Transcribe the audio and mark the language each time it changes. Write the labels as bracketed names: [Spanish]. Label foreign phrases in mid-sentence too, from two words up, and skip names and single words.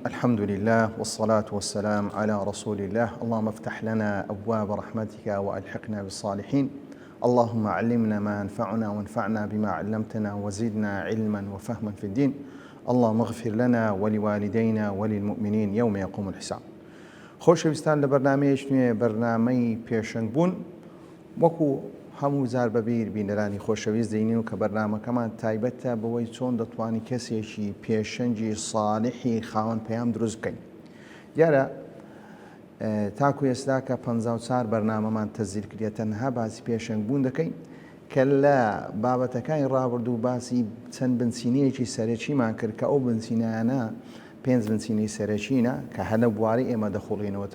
[Arabic] الحمد لله والصلاة والسلام على رسول الله. اللهم افتح لنا أبواب رحمتك وألحقنا بالصالحين. اللهم علمنا ما ينفعنا وانفعنا بما علمتنا وزدنا علما وفهما في الدين. اللهم اغفر لنا ولوالدينا وللمؤمنين يوم يقوم الحساب. [Central Kurdish] خۆشەویستان لە بەرنامەیەک نوێ بەرنامەی پێشەنگ بوون وەکو هەموو جار بەبیر بینەرانی خۆشەویست دەینین و کە بەرنامەکەمان تایبەتە بەوەی چۆن دەتوانین کەسێکی پێشەنگی ساڵحی خاوەن پەیام دروست بکەین. دیارە تاکو ئێستا کە 54 بەرنامەمان تەزیر کردێت تەنها باسی پێشەنگ بوون دەکەین کە لە بابەتەکانی ڕابردوو باسی چەند بنچینەیەکی سەرەکیمان کرد کە ئەو بنچینەیانە 5 بنچینەی سەرەکینە کە هەنە بواری ئێمە دەخوڵینەوە.